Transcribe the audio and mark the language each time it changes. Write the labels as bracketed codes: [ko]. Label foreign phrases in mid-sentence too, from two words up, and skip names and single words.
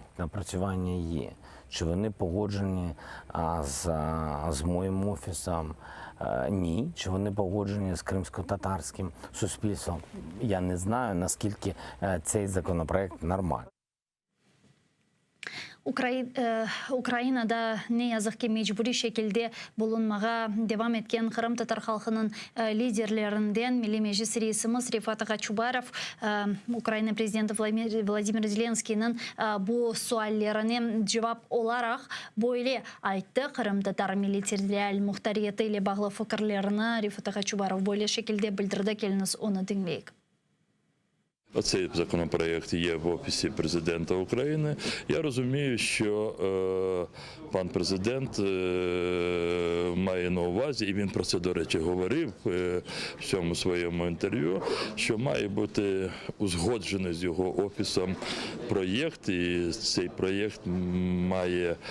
[uk] Напрацювання є. Чи вони погоджені з моїм офісом? Ні. Чи вони погоджені з кримсько-татарським суспільством? Я не знаю, наскільки цей законопроект нормальний. [crh] Ukrayna'da ne yazık ki mecburi şekilde bulunmağa devam etken Kırım Tatar halkının liderlerinden Milli Meclis reisimiz Rifat Agaçubarov, Ukrayna Prezidenti Vladimir Zelenskiy'nin bu suallerine cevap olarak böyle ayttı. Kırım Tatar Milli Territorial muhtariyeti ile bağlı fikirlerini Rifat Agaçubarov böyle şekilde bildirdi. Geliniz onu dinleyik. [uk] Цей законопроєкт є в Офісі президента України. Я розумію, що пан президент має на увазі, і він про це, до речі, говорив в цьому своєму інтерв'ю, що має бути узгоджений з його офісом проєкт, і цей проєкт має